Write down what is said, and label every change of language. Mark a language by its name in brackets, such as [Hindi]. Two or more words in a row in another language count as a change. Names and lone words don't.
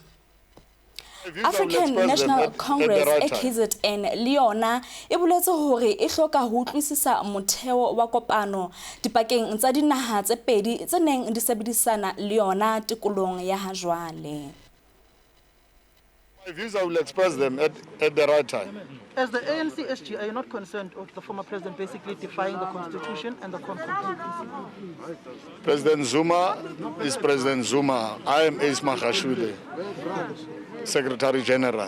[Southern Sotho] African National Congress KZN Leona e boletse hore e hloka ho utlwisisa motheo wa kopano dipakeng tsa dinaha tse pedi tse neng di sebedisana le yona tikolong ya ha jwale. [English] My views I will express them at the right time. As the ANC SG, are you not concerned of the former president basically defying the constitution and the constitution? President Zuma is President Zuma. I am Ace Mahashule, Secretary General.